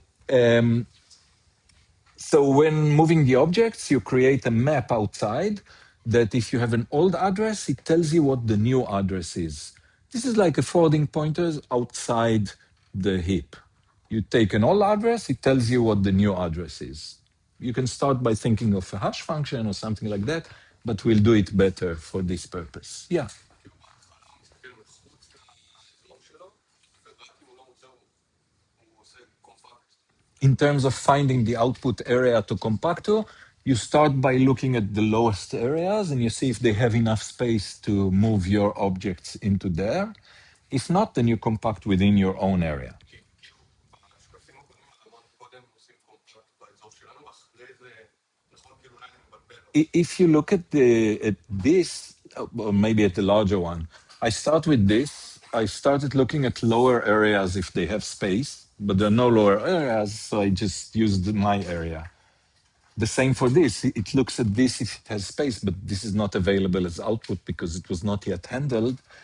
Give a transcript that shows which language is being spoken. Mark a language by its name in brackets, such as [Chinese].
[English] Um, so when moving the objects, you create a map outside that if you have an old address, it tells you what the new address is. This is like a forwarding pointers outside the heap. You take an old address, it tells you what the new address is. You can start by thinking of a hash function or something like that, but we'll do it better for this purpose. Yeah. [Hebrew] כאילו בהתחלה הוא מסתכל מחוץ לאזור שלו, ורק אם הוא לא מוצא הוא עושה קומפקט. [English] In terms of finding the output area to compact to, you start by looking at the lowest areas and you see if they have enough space to move your objects into there. If not, then you compact within your own area. [Hebrew] כי כאילו בשקפים הקודמים אמרנו קודם עושים קומפקט באזור שלנו, אחרי זה נכון כאילו אולי אני מבלבל. [English] If you look at this, or maybe at the larger one, I start with this. I started looking at lower areas if they have space, but there are no lower areas, so I just used my area. The same for this. It looks at this if it has space, but this is not available as output because it was not yet handled.